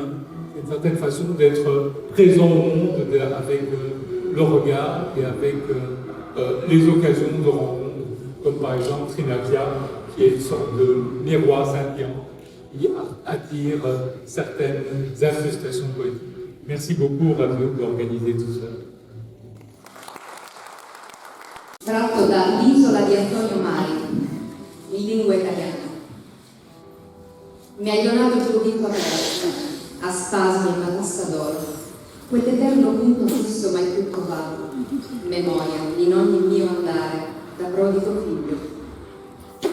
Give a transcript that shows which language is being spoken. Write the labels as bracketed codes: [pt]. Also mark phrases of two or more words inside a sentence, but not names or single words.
[fr] C'est une certaine façon d'être présent au monde avec le regard et avec les occasions de rencontre, comme par exemple Trinavia, qui est une sorte de miroir scintillant qui attire certaines incrustations poétiques. Merci beaucoup à vous d'organiser tout ça. [it] Tratto da L'isola di Antonio Mari, in lingua italiana. Mi hai donato il tuo vinto aperto, a spasmi una tassa d'oro, quell'eterno punto fisso mai più trovato, memoria in ogni mio andare, da prodigo figlio.